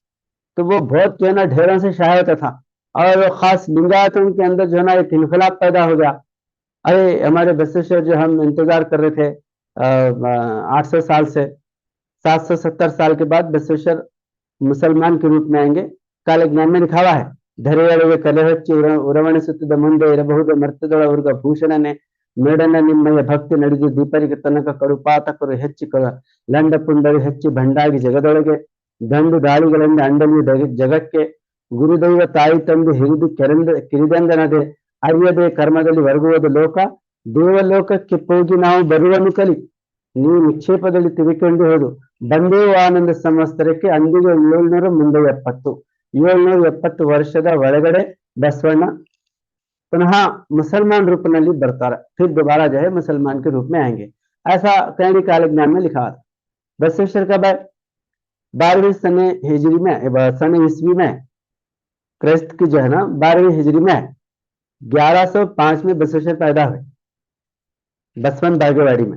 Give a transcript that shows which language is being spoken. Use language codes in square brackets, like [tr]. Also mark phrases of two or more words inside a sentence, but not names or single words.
[ur] تو وہ بہت جو ہے نا ڈھیروں سے شائع ہوتا تھا، اور خاص لنگایتوں کے اندر جو ہے نا ایک انقلاب پیدا ہو گیا. ارے ہمارے بسوشر جو ہم انتظار کر رہے تھے 800 سال سے، 770 سال کے بعد بسوشر مسلمان کے روپ میں آئیں گے. [kn] ಕಾಲಜ್ಞಾನ ಮೇಲೆ ಖಾವ है ಧರೆಯೊಳಗೆ ಕಲೆ ಹಚ್ಚಿ ಉರವಣಿಸುತ್ತಿದ್ದ ಮುಂದೆ ಇರಬಹುದು ಮರ್ತದೊಳವರ್ಗ ಭೂಷಣನೆ ಮೇಡನ ನಿಮ್ಮಯ ಭಕ್ತಿ ನಡೆದು ದೀಪರಿಗೆ ತನಕ ಕಡುಪಾತಕರು ಹೆಚ್ಚಿ ಲಂಡ ಪುಂಡರು ಹೆಚ್ಚಿ ಭಂಡಾಗಿ ಜಗದೊಳಗೆ ದಂಡು ದಾಳಿಗಳಿಂದ ಅಂಡಲಿ ಜಗಕ್ಕೆ ಗುರುದೈವ ತಾಯಿ ತಂದು ಹಿರಿದು ಕಿರಿದಂದನದೆ ಅರಿಯದೆ ಕರ್ಮದಲ್ಲಿ ಒರಗುವುದು ಲೋಕ ದೇವಲೋಕಕ್ಕೆ ಹೋಗಿ ನಾವು ಬರುವನ್ನು ಕಲಿ ನೀವು ನಿಕ್ಷೇಪದಲ್ಲಿ ತಿರುಕೊಂಡು ಹೋದು ಬಂದೇವು ಆನಂದ ಸಂವತ್ಸರಕ್ಕೆ ಅಂದಿಗೆ 770 ವರ್ಷದ ಒಳಗಡೆ ಬಸವಣ್ಣ [ur] پنہ مسلمان روپ میں برتار پھر دوبارہ جو ہے مسلمان کے روپ میں آئیں گے، ایسا کئی کال گیان میں لکھا تھا. بسویشور کب ہے? 12ویں سن ہجری میں، سن عیسوی میں، کرسٹ کی جو ہے نا 12ویں ہجری میں 1105 میں بسویشور پیدا ہوئے بسون باگےواڑی میں.